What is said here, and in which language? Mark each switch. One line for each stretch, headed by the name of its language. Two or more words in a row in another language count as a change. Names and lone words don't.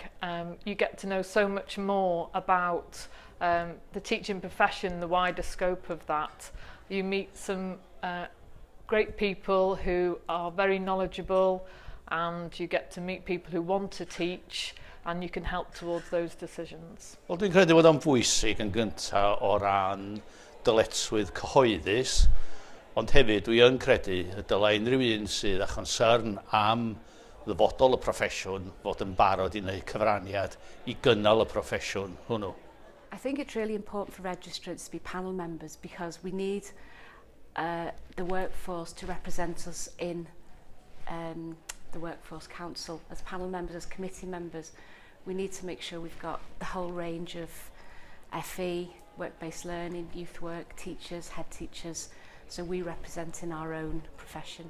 English: You get to know so much more about the teaching profession, the wider scope of that. You meet some great people who are very knowledgeable, and you get to meet people who want to teach, and you can help towards those decisions.
Welsh: Wel, dwi'n credu bod o'n bwysig yn gyntaf o ran dyletswydd cyhoeddus, ond hefyd dwi yn credu y dylai unrhyw un sydd â chonsern am ddyfodol y proffesiwn fod yn barod i wneud cyfraniad i gynnal y proffesiwn hwnnw.
English: I think it's really important for registrants to be panel members because we need the workforce to represent us in the Workforce Council. As panel members, as committee members, we need to make sure we've got the whole range of FE, work-based learning, youth work, teachers, head teachers, so we represent in our own profession.